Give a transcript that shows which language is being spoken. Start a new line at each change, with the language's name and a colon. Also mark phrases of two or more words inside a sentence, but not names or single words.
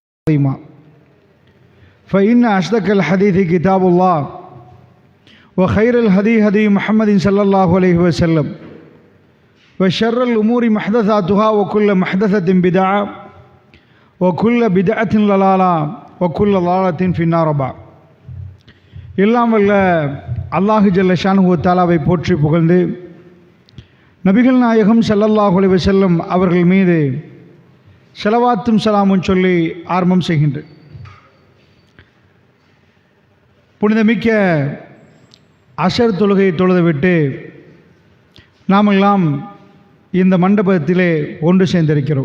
Arabic: فإن أصدق الحديث كتاب الله وخير الهدي هدي محمد صلى الله عليه وسلم وشر الأمور محدثاتها وكل محدثة بدعة وكل بدعة ضلالة وكل ضلالة في النار.
Tamil: எல்லாம் வல்ல
Arabic: الله جل شأنه
Tamil: வ தஆலாவை போற்றி புகழ்ந்து நபிகள் நாயகம்
Arabic: صلى الله عليه وسلم
Tamil: அவர்கள் மீது ஸலவாத்தும் ஸலாமும் சொல்லி ஆரம்பம் செய்கின்றேன். புனிதமிக்க அஷர் தொழுகையை தொழுதுவிட்டு நாமெல்லாம் இந்த மண்டபத்திலே ஒன்று சேர்ந்திருக்கிறோம்.